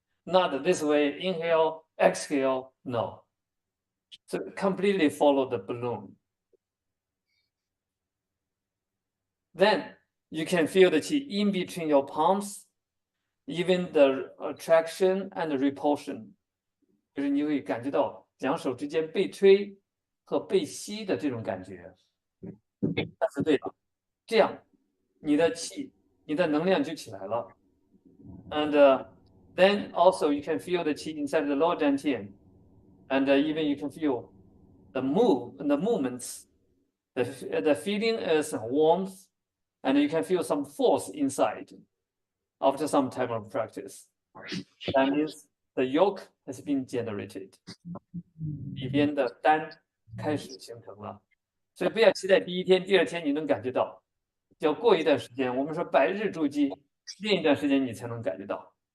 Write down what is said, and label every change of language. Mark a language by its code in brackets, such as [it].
[en] Not this way, inhale, exhale, no. So completely follow the balloon. Then you can feel the qi in between your palms, even the attraction and the repulsion. [zh] 就是你会感觉到两手之间被吹和被吸的这种感觉。那是对的。这样，你的气、你的能量就起来了。 [en] And then also you can feel the qi inside the lower dantian, and even you can feel the movements. The feeling is warmth, and you can feel some force inside after some time of practice. That means the yolk has been generated. [zh] 里边的丹开始形成了，所以不要期待第一天、第二天你能感觉到，要过一段时间。我们说百日筑基，练一段时间你才能感觉到。